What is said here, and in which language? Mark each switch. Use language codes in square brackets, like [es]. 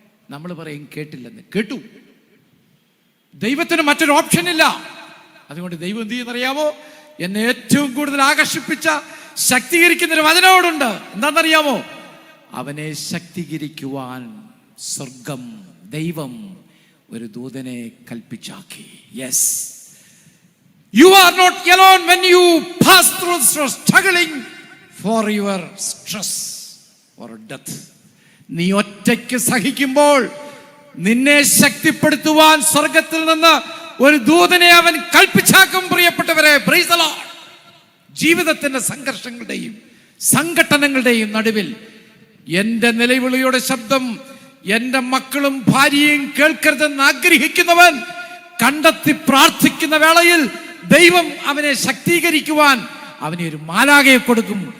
[ml] നമ്മൾ പറയും കേട്ടില്ലെന്ന്. കേട്ടു. ദൈവത്തിന് മറ്റൊരു ഓപ്ഷൻ ഇല്ല. അതുകൊണ്ട് ദൈവം എന്ത് ചെയ്യുന്നറിയാമോ? എന്നെ ഏറ്റവും കൂടുതൽ ആകർഷിപ്പിച്ച ശക്തീകരിക്കുന്നൊരു വചനോടുണ്ട്. എന്താണെന്നറിയാമോ? അവനെ ശക്തീകരിക്കുവാൻ സ്വർഗം, ദൈവം ഒരു ദൂതനെ കൽപ്പിച്ചാക്കി. [en] Yes, you are not alone when you pass through struggling for your stress or death. [ml] നീ ഒറ്റയ്ക്ക് സഹിക്കുമ്പോൾ നിന്നെ ശക്തിപ്പെടുത്തുവാൻ സ്വർഗത്തിൽ നിന്ന് ഒരു ദൂതനെ അവൻ കൽപ്പിച്ചാക്കും. പ്രിയപ്പെട്ടവരെ, പ്രൈസ് ദി ലോർഡ്. ജീവിതത്തിന്റെ സംഘർഷങ്ങളുടെയും സംഘട്ടനങ്ങളുടെയും നടുവിൽ എൻ്റെ നിലവിളിയുടെ ശബ്ദം എൻ്റെ മക്കളും ഭാര്യയും കേൾക്കരുതെന്ന് ആഗ്രഹിക്കുന്നവൻ കണ്ടെത്തി പ്രാർത്ഥിക്കുന്ന വേളയിൽ ദൈവം അവനെ ശക്തീകരിക്കുവാൻ അവനെ ഒരു മാലാഖയെ കൊടുക്കും.